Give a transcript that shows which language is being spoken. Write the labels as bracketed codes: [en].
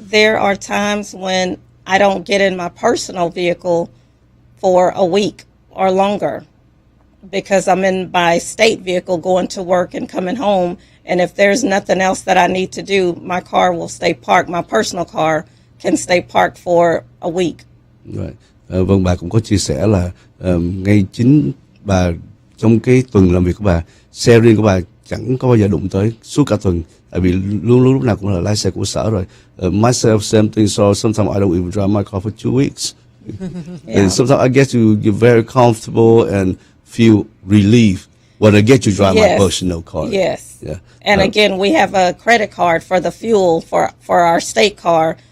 [en] There are times when I don't get in my personal vehicle for a week or longer because I'm in my state vehicle going to work and coming home. And if there's nothing else that I need to do, my car will stay parked. My personal car can stay parked for a week. Right. [vi] Vâng, bà cũng có chia sẻ là ngay chính bà trong cái tuần làm việc của bà, xe riêng của bà chẳng có bao giờ đụng tới suốt cả tuần, tại vì luôn lúc nào cũng là lái xe của sở rồi. [en] Myself, same thing. So sometimes I don't even drive my car for 2 weeks. Yeah. And sometimes I get you're very comfortable and feel relief when I get to drive my Yes. personal car. Yes. Yeah. And again, we have a credit card for the fuel for our state car.